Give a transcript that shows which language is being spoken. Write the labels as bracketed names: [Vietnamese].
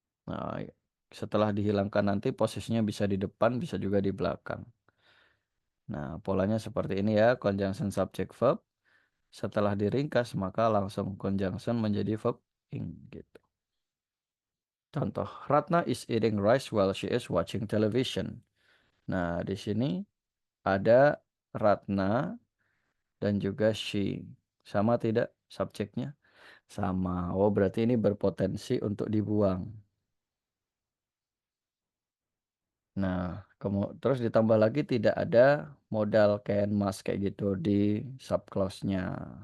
[Indonesian] Nah, setelah dihilangkan nanti posisinya bisa di depan, bisa juga di belakang. Nah, polanya seperti ini ya, conjunction subject verb. Setelah diringkas, maka langsung conjunction menjadi verb ing gitu. Contoh, [English] Ratna is eating rice while she is watching television. [Indonesian] Nah, di sini ada Ratna dan juga she. Sama tidak subjeknya? Sama. Oh, berarti ini berpotensi untuk dibuang. Nah, terus ditambah lagi tidak ada modal can, must kayak gitu di subclause-nya.